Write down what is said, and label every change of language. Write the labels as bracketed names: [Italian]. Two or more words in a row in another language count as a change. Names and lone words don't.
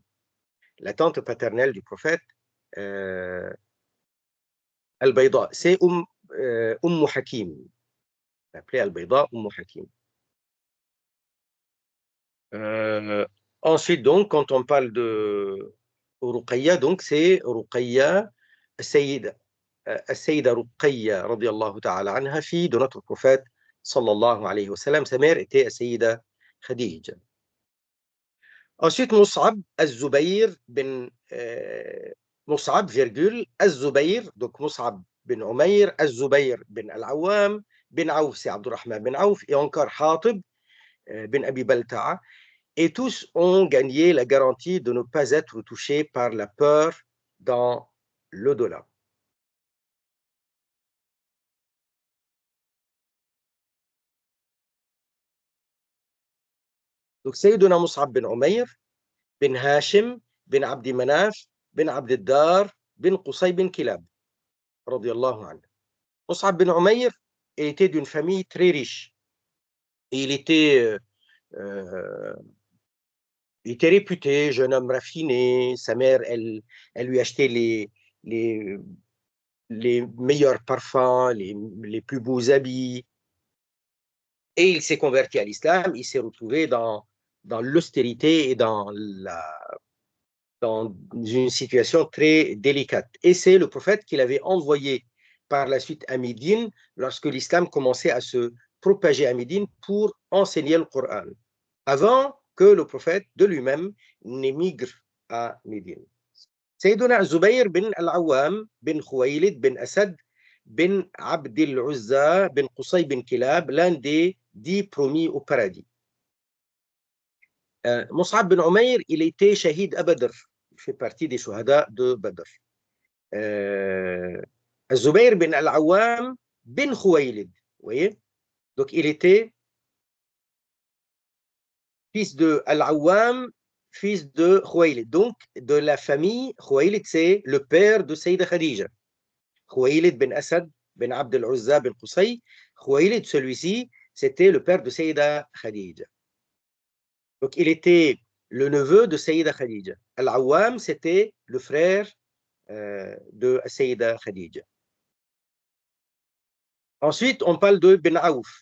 [French] La tante paternelle du prophète, Al-Bayda, c'est Hakim. Appelée Al-Bayda Hakim. Ensuite, donc, quand on parle de Ruqayya, donc c'est Ruqayya Sayyida. [Arabic] السيدة رقية رضي الله تعالى عنها, [French] fille de notre prophète, [Arabic] صلى الله عليه وسلم. [French] Sa mère était Sayyida Khadija. Ensuite, Mus'ab al-Zubayr bin Mus'ab, virgule, al-Zubayr, donc Mus'ab bin Umayr, al-Zubayr bin al-Awwam, bin Aouf, c'est Abdurrahman bin Aouf, et encore Hatib bin Abi Balta'a. Et tous ont gagné la garantie de ne pas être touchés par la peur dans l'au-delà. Donc, Sayyiduna Mus'ab bin Umayr, bin Hashim, bin Abdi Manaf, bin Abd al-Dar, bin Qusay bin Kilab, [Arabic] رضي الله عنه. [French] Mus'ab bin Umayr était d'une famille très riche. Et il était réputé, jeune homme raffiné. Sa mère, elle lui achetait les meilleurs parfums, les plus beaux habits. Et il s'est converti à l'islam, il s'est retrouvé dans l'austérité et dans une situation très délicate. Et c'est le prophète qui l'avait envoyé par la suite à Médine lorsque l'islam commençait à se propager à Médine pour enseigner le Coran, avant que le prophète de lui-même n'émigre à Médine. Sayyiduna Zubayr bin al-Awwam bin Khuwaylid bin Asad bin Abd al-Uzza bin Qusay bin Kilab, l'un des 10 promis au paradis. Mus'ab bin Umayr, il était shahid à Badr. Il fait partie des shuhada de Badr. Zubayr bin al-Awwam bin Khuwaylid. Vous voyez? Donc, il était fils de Al-Awwam, fils de Khuwaylid. Donc, de la famille, Khuwaylid, c'est le père de Sayyida Khadija. Khuwaylid bin Asad bin Abd al-Uzza bin Qusay. Khuwaylid, celui-ci, c'était le père de Sayyida Khadija. Donc, il était le neveu de Sayyida Khadija. Al-Awwam, c'était le frère de Sayyida Khadija. Ensuite, on parle de Ben Aouf.